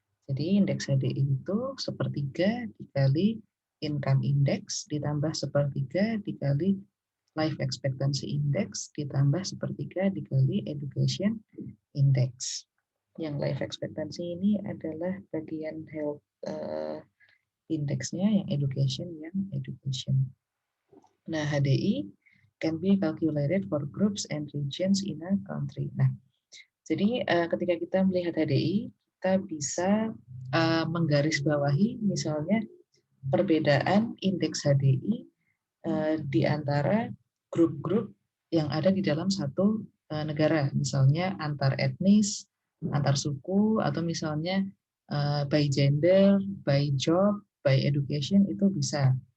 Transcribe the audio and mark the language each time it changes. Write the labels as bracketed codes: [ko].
[id] Jadi indeks HDI itu sepertiga dikali income index ditambah sepertiga dikali life expectancy index ditambah sepertiga dikali education index. Yang life expectancy ini adalah bagian health indeksnya, yang education. [en] Nah, HDI can be calculated for groups and regions in a country. [id] Nah, jadi ketika kita melihat HDI, kita bisa menggarisbawahi misalnya perbedaan indeks HDI di antara grup-grup yang ada di dalam satu negara, misalnya antar etnis, antar suku, atau misalnya [en] by gender, by job, by education, [id] itu bisa.